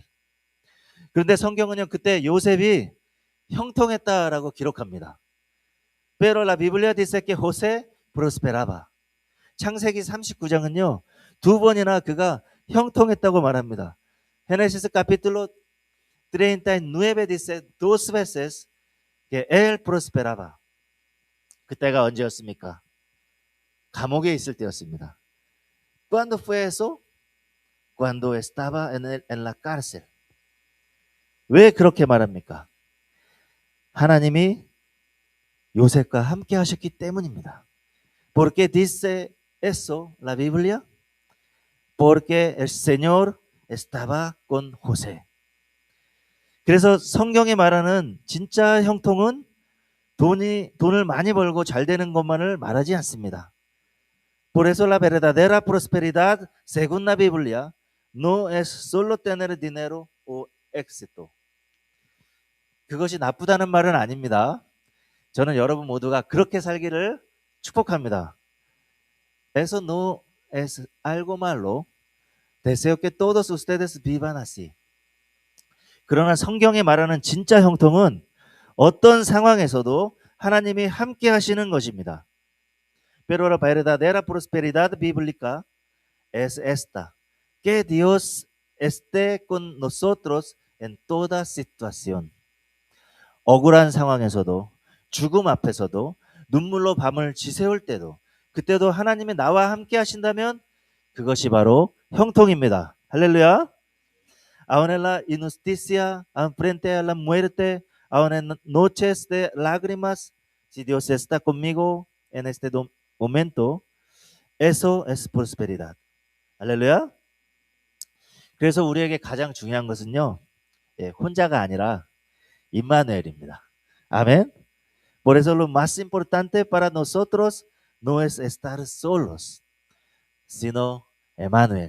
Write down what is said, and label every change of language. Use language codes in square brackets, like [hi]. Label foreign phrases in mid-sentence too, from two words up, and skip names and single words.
[ko] 그런데 성경은요, 그때 요셉이 형통했다라고 기록합니다. [es] Pero la Biblia dice que José prosperaba. [ko] 창세기 39장은요, 두 번이나 그가 형통했다고 말합니다. [es] Génesis capítulo 39 dice dos veces que él prosperaba. [ko] 그때가 언제였습니까? 감옥에 있을 때였습니다. [es] ¿Cuándo fue eso? Cuando estaba en la cárcel. [ko] 왜 그렇게 말합니까? 하나님이 요셉과 함께 하셨기 때문입니다. [es] ¿Por qué dice eso la Biblia? Porque el Señor estaba con José. [ko] 그래서 성경이 말하는 진짜 형통은 돈을 많이 벌고 잘 되는 것만을 말하지 않습니다. [es] Por eso la verdadera prosperidad, según la Biblia, no es solo tener dinero o éxito. [ko] 그것이 나쁘다는 말은 아닙니다. 저는 여러분 모두가 그렇게 살기를 축복합니다. [es] Eso no es algo malo. Deseo que todos ustedes vivan así. [ko] 그러나 성경이 말하는 진짜 형통은 어떤 상황에서도 하나님이 함께 하시는 것입니다. [es] Pero la verdadera prosperidad bíblica es esta, que Dios esté con nosotros en toda situación. [ko] 억울한 상황에서도, 죽음 앞에서도, 눈물로 밤을 지새울 때도, 그때도 하나님이 나와 함께 하신다면 그것이 바로 형통입니다. 할렐루야. [es] Aun en la injusticia, aun frente a la muerte, aun en noches de lágrimas, si Dios está conmigo en este momento, eso es prosperidad. [ko] 할렐루야. 그래서 우리에게 가장 중요한 것은요, 혼자가 아니라 임마누엘입니다. 아멘. [es] Por eso lo más importante para nosotros no es estar solos, sino Emmanuel.